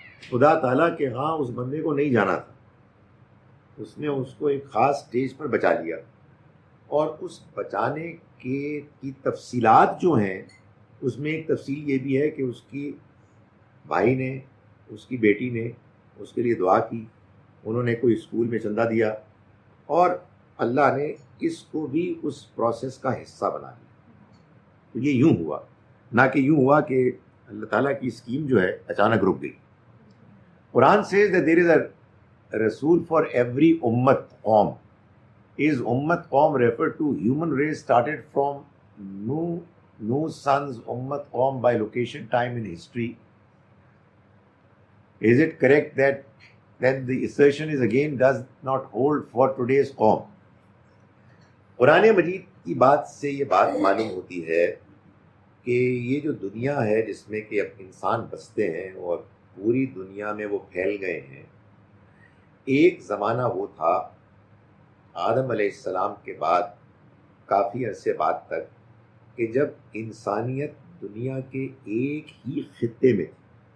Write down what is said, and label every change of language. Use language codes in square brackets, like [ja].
[ur] خدا تعالیٰ کے ہاں اس بندے کو نہیں جانا تھا، اس نے اس کو ایک خاص سٹیج پر بچا لیا، اور اس بچانے کی تفصیلات جو ہیں اس میں ایک تفصیل یہ بھی ہے کہ اس کی بھائی نے، اس کی بیٹی نے اس کے لیے دعا کی، انہوں نے کوئی اسکول میں چندہ دیا، اور اللہ نے اس کو بھی اس پروسیس کا حصہ بنا لیا. تو یہ یوں ہوا، نہ کہ یوں ہوا کہ اللہ تعالیٰ کی اسکیم جو ہے اچانک رک گئی. [en] Quran says that there is a Rasul for every ummat قوم. Is ummat قوم referred to human race started from Nuh's sons ummat قوم by location time in history? Is it correct that then the assertion is again does not hold for today's قوم? [ur] قرآن مجید کی بات سے یہ بات معلوم ہوتی ہے کہ یہ جو دنیا ہے جس میں کہ اب انسان بستے ہیں اور پوری دنیا میں وہ پھیل گئے ہیں، ایک زمانہ وہ تھا آدم علیہ السلام کے بعد کافی عرصے بعد تک کہ جب انسانیت دنیا کے ایک ہی خطے میں تھی.